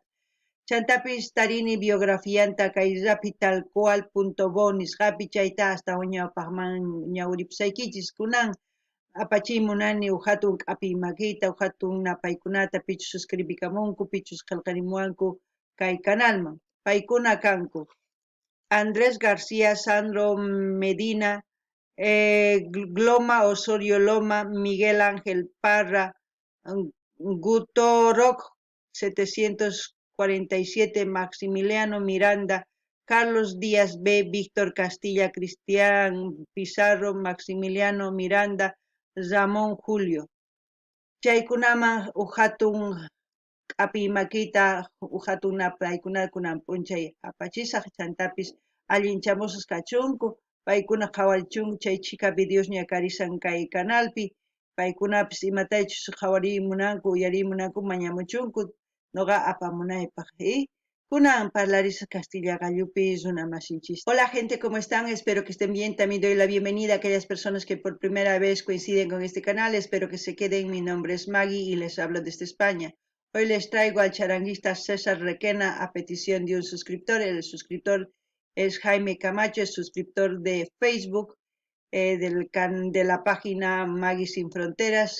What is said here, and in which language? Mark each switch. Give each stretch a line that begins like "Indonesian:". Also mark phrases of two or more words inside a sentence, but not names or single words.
Quechua: Chantapis tarini biografianta kay rapitalcual.bo nisqapi chayta hasta ñawpaqman ñawripusaykichis kunan apachimunani hatun k'api makita hatun napaykunata pichus suscribikamunku pichus qillqarimuwanku kay canalman. Paykuna kanku Andrés García, Sandro Medina, Gloma Osorio Loma, Miguel Ángel Parra, Guto Rock 747, Maximiliano Miranda, Carlos Díaz B, Víctor Castilla, Cristian Pizarro, Maximiliano Miranda, Ramón Julio. Chaykunaman hatun k'api makita hatun napaykunata kunan p'unchay apachisaq chantapis allinchamusas kachunku paykuna qhawarichunku chay chika videos ña karisan kay canalpi paykunapis imataychus qhawarimunanku uyarimunanku mañamuchunku noqa apamunaypaq kunan parlarisaq Castilla gallupi runamasinchis.
Spanish: Hola gente, ¿cómo están? Espero que estén bien. También doy la bienvenida a aquellas personas que por primera vez coinciden con este canal. Espero que se queden. Mi nombre es Maggie y les hablo desde España. Hoy les traigo al charanguista César Requena a petición de un suscriptor. El suscriptor es Jaime Camacho, es suscriptor de Facebook, de la página Maggie Sin Fronteras.